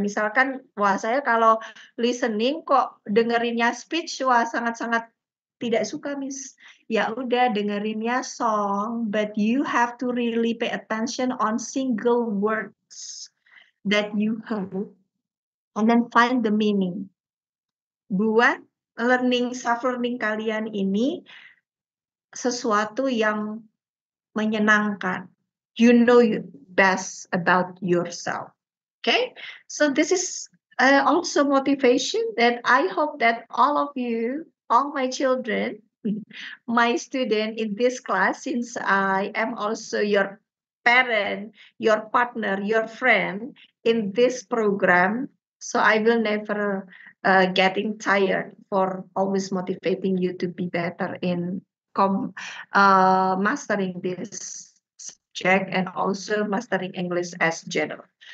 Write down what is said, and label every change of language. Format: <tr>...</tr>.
<id>Misalkan, wah saya kalau listening kok dengerinnya speech, wah sangat-sangat tidak suka, Miss. Ya udah dengerinnya song,</id> <en>but you have to really pay attention on single words that you heard and then find the meaning.</en> <id>Buat self-learning kalian ini sesuatu yang menyenangkan.</id> <en>You know best about yourself. Okay, so this is also motivation that I hope that all of you, all my children, my student in this class, since I am also your parent, your partner, your friend in this program, so I will never getting tired for always motivating you to be better in mastering this subject and also mastering English as general.</en>